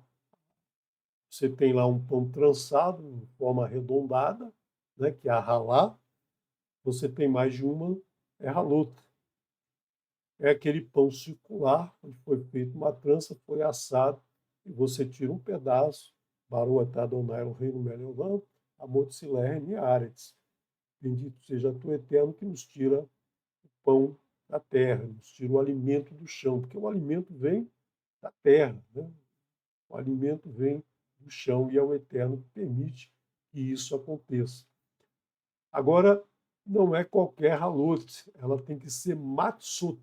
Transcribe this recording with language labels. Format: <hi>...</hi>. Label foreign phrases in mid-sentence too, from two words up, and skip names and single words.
<pt>Você tem lá um pão trançado, em forma arredondada, né, que é a halá. Você tem mais de uma, é halot. É aquele pão circular, onde foi feita uma trança, foi assado, e você tira um pedaço,</pt> <he>ברוך אתה אדוני אלוהינו מלך העולם, אמות סילה ארץ.</he> <pt>Bendito seja tu, Eterno, que nos tira o pão da terra, nos tira o alimento do chão, porque o alimento vem da terra, né? O alimento vem do chão, e é o Eterno que permite que isso aconteça. Agora, não é qualquer halot, ela tem que ser matzot.</pt>